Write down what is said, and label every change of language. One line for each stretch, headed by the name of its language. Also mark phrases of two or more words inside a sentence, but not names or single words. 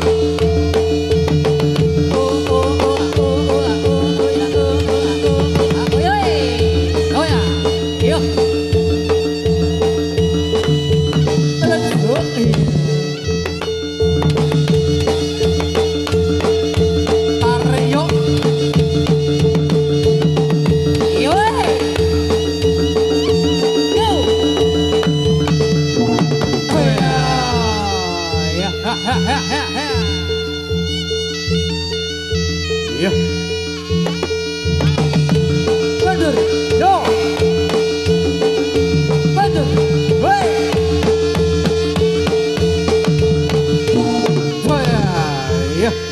English: Oh oh oh oh oh oh ya oh oh yo. Oh ya. Yo. Let's go.
Indonesian: Tarik, yuk. Yo. Yo. Ya, ha, ha, ha, ha, ha. Yuk. Mundur. Yo. Mundur. Wey. Ya.